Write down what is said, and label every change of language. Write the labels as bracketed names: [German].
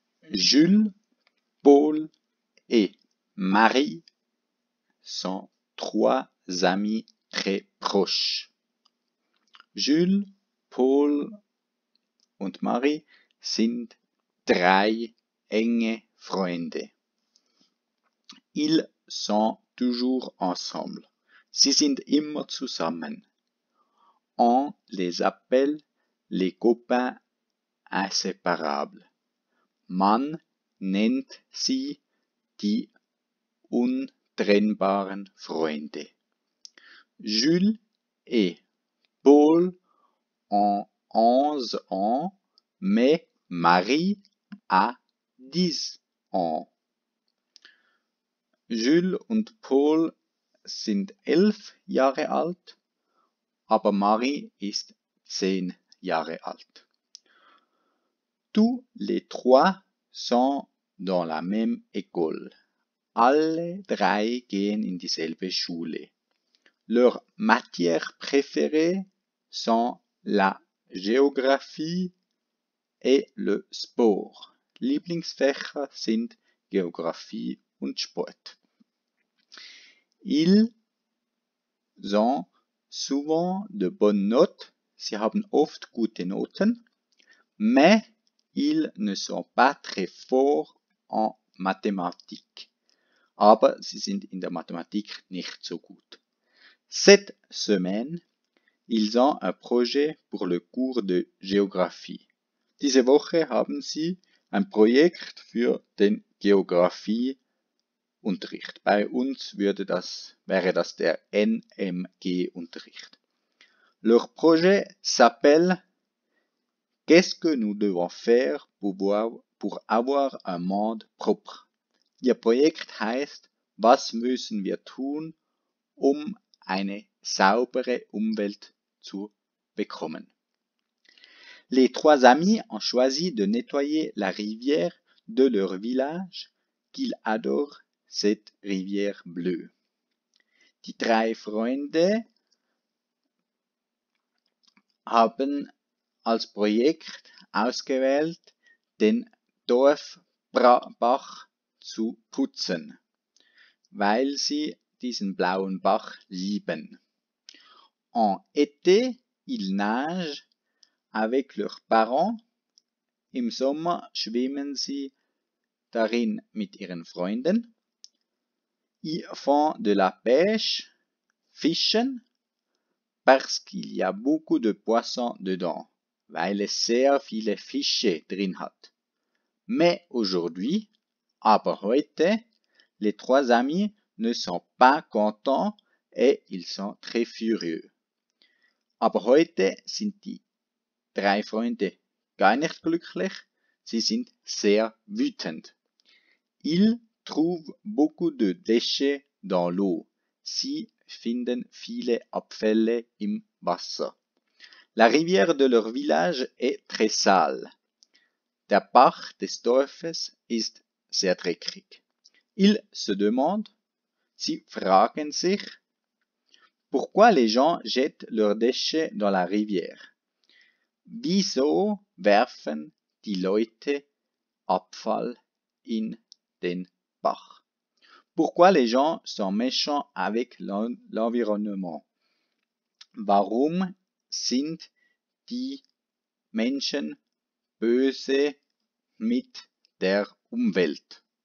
[French] Jules, Paul et Marie sont trois amis très proches. [German] Jules, Paul und Marie sind drei enge Freunde. [French] Ils sont toujours ensemble. [German] Sie sind immer zusammen. [French] On les appelle les copains inséparables. [German] Man nennt sie die untrennbaren Freunde. [French] Jules et Paul ont 11 ans, mais Marie a 10 ans. [German] Jules und Paul sind 11 Jahre alt, aber Marie ist 10 Jahre alt. [French] Tous les trois sont dans la même école. [German] Alle drei gehen in dieselbe Schule. [French] Leurs matières préférées sont la Geographie et le Sport. [German] Lieblingsfächer sind Geographie und Sport. [French] Ils ont souvent de bonnes notes. [German] Sie haben oft gute Noten, [French] mais ils ne sont pas très forts en Mathematik. [German] Aber sie sind in der Mathematik nicht so gut. [French] Cette semaine, ils ont un projet pour le cours de Géographie. [German] Diese Woche haben sie ein Projekt für den Geographieunterricht. Bei uns wäre das der NMG-Unterricht. [French] Leur projet s'appelle Qu'est-ce que nous devons faire pour avoir un monde propre? [German] Ihr Projekt heißt, was müssen wir tun, um eine saubere Umwelt zu bekommen? [French] Les trois amis ont choisi de nettoyer la rivière de leur village, qu'ils adorent cette rivière bleue. [German] Die drei Freunde haben als Projekt ausgewählt, den Dorfbach zu putzen, weil sie diesen blauen Bach lieben. [French] En été, ils nagent avec leurs parents. [German] Im Sommer schwimmen sie darin mit ihren Freunden. [French] Ils font de la pêche, [German] fischen, [French] parce qu'il y a beaucoup de poissons dedans, [German] weil es sehr viele Fische drin hat. [French] Mais aujourd'hui, [German] aber heute, [French] les trois amis ne sont pas contents et ils sont très furieux. [German] Aber heute sind die drei Freunde gar nicht glücklich, sie sind sehr wütend. [French] Ils trouvent beaucoup de déchets dans l'eau. [German] Sie finden viele Abfälle im Wasser. [French] La rivière de leur village est très sale. [German] Der Bach des Dorfes ist sehr dreckig. [French] Ils se demandent, [German] sie fragen sich, [French] pourquoi les gens jettent leurs déchets dans la rivière? [German] Wieso werfen die Leute Abfall in den Bach? [French] Pourquoi les gens sont méchants avec l'environnement? [German] Warum sind die Menschen böse mit der Umwelt?